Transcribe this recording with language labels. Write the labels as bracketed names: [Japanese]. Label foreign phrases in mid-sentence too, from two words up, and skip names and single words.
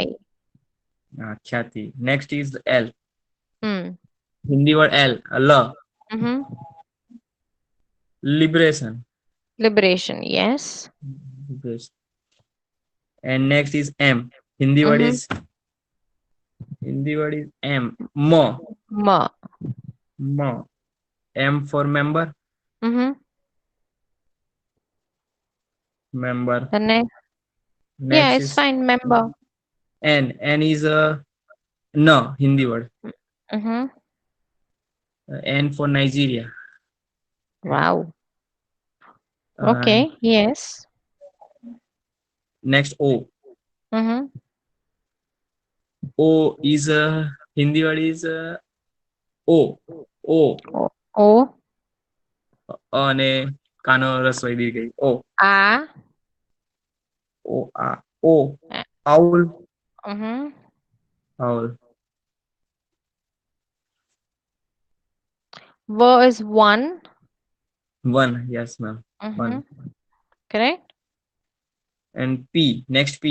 [English] ખ્યાતિ. Next is L. Hmm. Hindi word L. L. Mm-hmm. Liberation. Liberation. Yes. Liberation. And next is M. Hindi word Mm-hmm. is M. Mo. Ma. Mo. M for member. Mm-hmm. Member. The next. Yeah, Next it's is fine. Member. N. N is a no Hindi word. Mm-hmm. N for Nigeria. Wow. Okay. Yes. Next O. Mm-hmm. O is a Hindi word is O. O. O. [Gujarati] અને કાનો રસોઈ દી ગઈ. [English] O. A. O. A. O. Owl. Mm-hmm. Owl. V is one. One. Yes, ma'am. One. Mm-hmm. Correct? And P. Next P.